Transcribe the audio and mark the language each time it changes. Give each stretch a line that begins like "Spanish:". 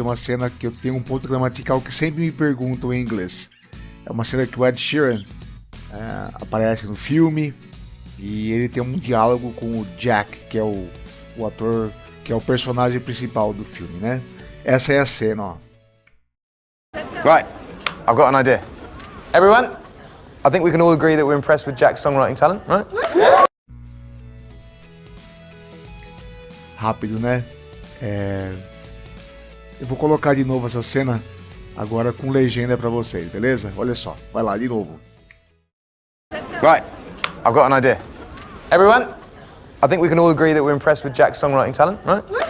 Portuguese: É uma cena que eu tenho um ponto gramatical que sempre me perguntam em inglês. É uma cena que o Ed Sheeran aparece no filme e ele tem um diálogo com o Jack, que é o ator, que é o personagem principal do filme, né? Essa é a cena, ó.
English: Right, I've got an idea. Everyone, I think we can all agree that we're impressed with Jack's songwriting talent, right?
Portuguese: Rápido, né? Eu vou colocar de novo essa cena agora com legenda pra vocês, beleza? Olha só, vai lá de novo.
English: Right, I've got an idea. Everyone, I think we can all agree that we're impressed with Jack's songwriting talent, right?